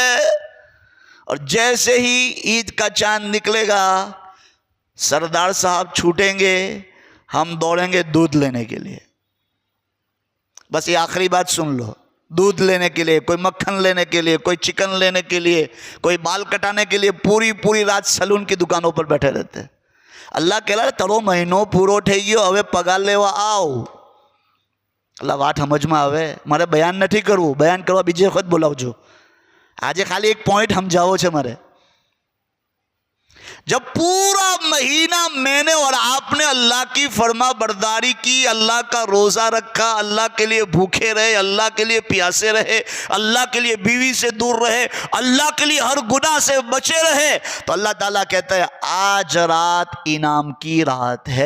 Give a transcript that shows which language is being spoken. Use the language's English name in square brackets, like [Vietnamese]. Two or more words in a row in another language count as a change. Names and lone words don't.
[Urdu] اور جیسے ہی عید کا چاند نکلے گا، سردار صاحب چھوٹیں گے، ہم دوڑیں گے دودھ لینے کے لیے۔ بس یہ آخری بات سن لو، دودھ لینے کے لیے، کوئی مکھن لینے کے لیے، کوئی چکن لینے کے لیے، کوئی بال کٹانے کے لیے پوری رات سلون کی دکانوں پر بیٹھے رہتے ہیں۔ اللہ کہہ رہا [Gujarati] તારો મહિનો પૂરો થઈ ગયો, હવે પગાર લેવા આવ۔ اللہ વાત સમજમાં આવે؟ મારે બયાન નથી કરવું, બયાન કરવા બીજે વખત બોલાવજો। આજે ખાલી એક પોઈન્ટ સમજાવો છે મારે। [Urdu] جب پورا مہینہ میں نے اور آپ نے اللہ کی فرما برداری کی، اللہ کا روزہ رکھا، اللہ کے لیے بھوکے رہے، اللہ کے لیے پیاسے رہے، اللہ کے لیے بیوی سے دور رہے، اللہ کے لیے ہر گناہ سے بچے رہے، تو اللہ تعالیٰ کہتا ہے آج رات انعام کی رات ہے۔